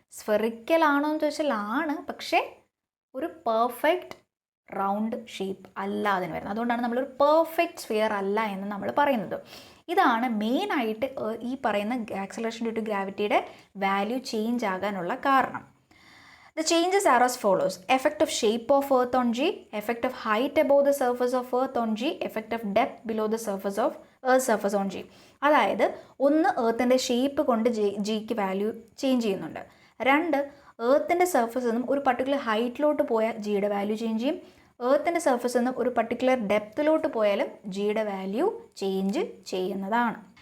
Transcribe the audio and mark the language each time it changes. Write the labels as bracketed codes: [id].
[ml] Spherical ആണോ എന്ന് ചോദിച്ചാൽ ആണ്, പക്ഷേ ഒരു പെർഫെക്റ്റ് റൗണ്ട് ഷേപ്പ് അല്ല അതിന് വരുന്നത്. അതുകൊണ്ടാണ് നമ്മളൊരു പെർഫെക്റ്റ് സ്ഫിയർ അല്ല എന്ന് നമ്മൾ പറയുന്നത്. ഇതാണ് മെയിനായിട്ട് ഈ പറയുന്ന acceleration due to ഗ്രാവിറ്റിയുടെ value change ആകാനുള്ള കാരണം. [en] The changes are as follows: effect of shape of Earth on G, effect of height above the surface of Earth on G, effect of depth below the surface of Earth surface on G. [ml] അതായത് ഒന്ന് എർത്തിൻ്റെ shape കൊണ്ട് ജിക്ക് value change ചെയ്യുന്നുണ്ട്. രണ്ട്, എർത്തിൻ്റെ സർഫസിൽ നിന്നും ഒരു particular ഹൈറ്റിലോട്ട് പോയാൽ ജിയുടെ വാല്യൂ ചേഞ്ച് ചെയ്യും. എർത്തിൻ്റെ സർഫസിൽ നിന്നും ഒരു പർട്ടിക്കുലർ ഡെപ്തിലോട്ട് പോയാലും ജിയുടെ വാല്യൂ ചേഞ്ച് ചെയ്യുന്നതാണ്.